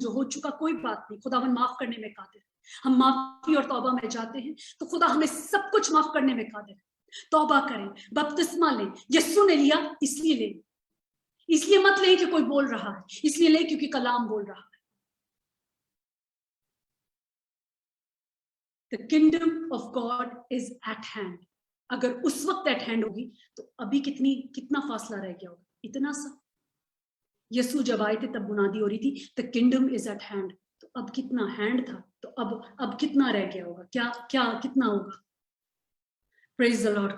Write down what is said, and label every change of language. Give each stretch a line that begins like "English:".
Hindi: जो हो चुका कोई बात नहीं, खुदावन माफ करने में कादिर। हम माफी और तौबा में जाते हैं तो खुदा हमें सब कुछ माफ करने में कादिर है। तौबा करें, बपतिस्मा लें। यीशु ने लिया इसलिए लें, इसलिए मत लें कि कोई बोल रहा है, इसलिए लें क्योंकि कलाम बोल रहा है।
English: The kingdom of God is at hand.
Hindi: अगर उस वक्त एट हैंड होगी तो अभी कितना फासला रह गया होगा, इतना सा। यीशु जब आए थे तब बुनादी हो रही थी
English: the kingdom is at hand,
Hindi: तो अब कितना हैंड था, तो अब कितना रह गया होगा, क्या क्या कितना होगा।
English: Praise the lord.